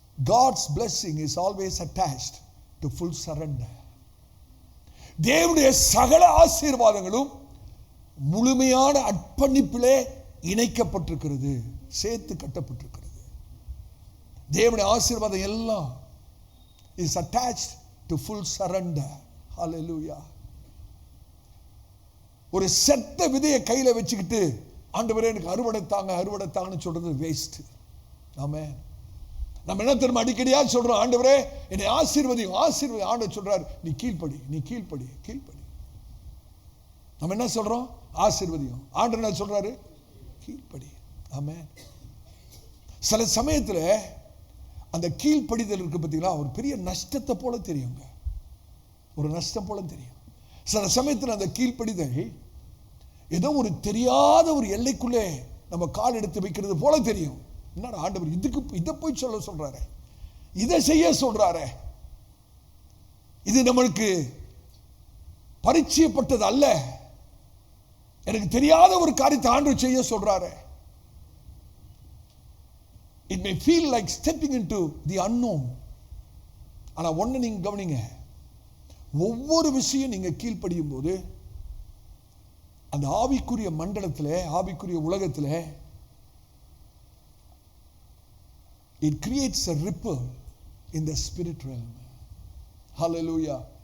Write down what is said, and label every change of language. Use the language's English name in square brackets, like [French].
[English] God's blessing is always attached to full surrender. [Tamil] தேவனுடைய சகல ஆசீர்வாதங்களும் முழுமையான அர்ப்பணிப்பிலே இணைக்கப்பட்டிருக்கிறது, சேர்த்து கட்டப்பட்டிருக்கிறது. தேவனுடைய ஆசீர்வாதம் எல்லாம் [English] is attached to full surrender. Hallelujah. [Tamil] ஒரு செத்த விதையை கையில வச்சுக்கிட்டு ஆண்டவரே எனக்கு அறுவடை தாங்க அறுவடை தாங்கன்னு சொல்றது வேஸ்ட். ஆமென். நம்ம என்ன தெரியுமா அடிக்கடியா சொல்றோம், ஆண்டவரே என்னை ஆசீர்வதியும் ஆசீர்வதி. ஆண்டவர் சொல்றாரு, நீ கீழ்ப்படி, நீ கீழ்ப்படி, கீழ்ப்படி. நம்ம என்ன சொல்றோம்? ஆசீர்வதியும். ஆண்டவர் என்ன சொல்றாரு? கீழ்ப்படி. ஆமென். சில சமயத்துல அந்த கீழ்ப்படிதல் இருக்கு பார்த்தீங்களா, ஒரு பெரிய நஷ்டத்தை போல தெரியுங்க, ஒரு நஷ்டம் போல தெரியும். சில சமயத்தில் அந்த கீழ்ப்படிதல் ஏதோ ஒரு தெரியாத ஒரு எல்லைக்குள்ளே நம்ம கால் எடுத்து வைக்கிறது போல தெரியும். என்னடா ஆண்டவர் இதுக்கு இதை போய் சொல்ல சொல்றாரு, இதை செய்ய சொல்றாரு, இது நம்மளுக்கு பரிச்சயப்பட்டது அல்ல, எனக்கு தெரியாத ஒரு காரியத்தை ஆண்டவர் செய்ய சொல்றாரு. [English] It may feel like stepping into the unknown. [Tamil] ஆனா ஒண்ணு நீங்க கவனிங்க, ஒவ்வொரு விஷயம் நீங்க கீழ்ப்படியும் போது அந்த ஆவிக்குரிய மண்டலத்தில், ஆவிக்குரிய உலகத்தில் [English] it creates a ripple in the spirit realm. Hallelujah.